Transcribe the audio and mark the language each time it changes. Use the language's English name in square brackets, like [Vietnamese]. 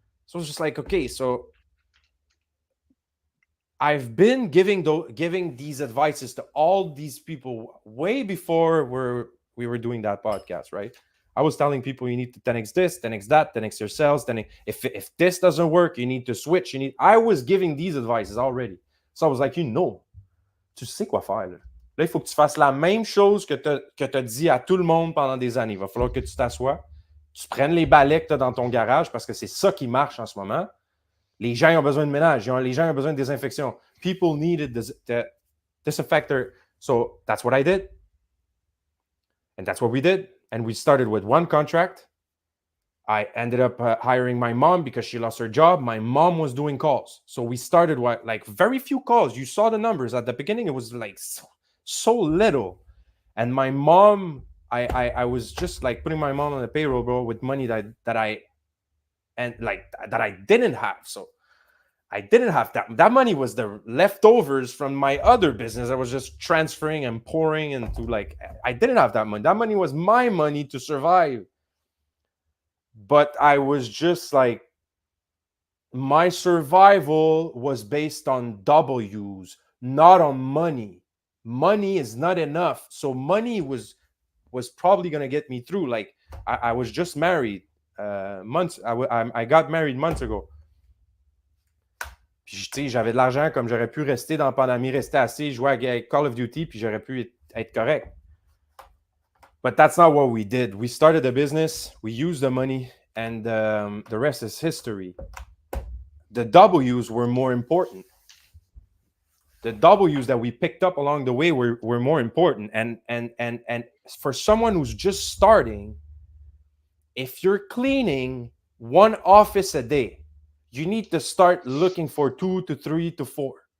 [English] So I was just like, okay, so I've been giving these advices to all these people way before we were doing that podcast, right? I was telling people you need to 10x this, 10x that, 10x your sales. Then if this doesn't work, you need to switch. I was giving these advices already. So I was like, [French] tu sais quoi faire. Là, il faut que tu fasses la même chose que tu as dit à tout le monde pendant des années. Il va falloir que tu t'assoies, tu prennes les balais que tu as dans ton garage parce que c'est ça qui marche en ce moment. Les gens ont besoin de ménage. Les gens ont besoin de désinfection. [English] People needed the disinfector. So that's what I did. And that's what we did. And we started with one contract. I ended up hiring my mom because she lost her job. My mom was doing calls. So we started like very few calls. You saw the numbers at the beginning. It was like so little. And my mom, I was just like putting my mom on the payroll, bro, with money that I didn't have. So I didn't have that. That money was the leftovers from my other business. I was just transferring and pouring into I didn't have that money. That money was my money to survive. But I was just like, my survival was based on W's, not on money. Money is not enough. So money was probably going to get me through. Like I was just married I got married months ago. [French] Puis, j'avais de l'argent comme j'aurais pu rester dans la pandémie, rester assis, jouer à Call of Duty, puis j'aurais pu être correct. [English] But that's not what we did. We started a business, we used the money, and the rest is history. The W's were more important. The W's that we picked up along the way were more important. And for someone who's just starting, if you're cleaning one office a day, you need to start looking for 2 to 3 to 4.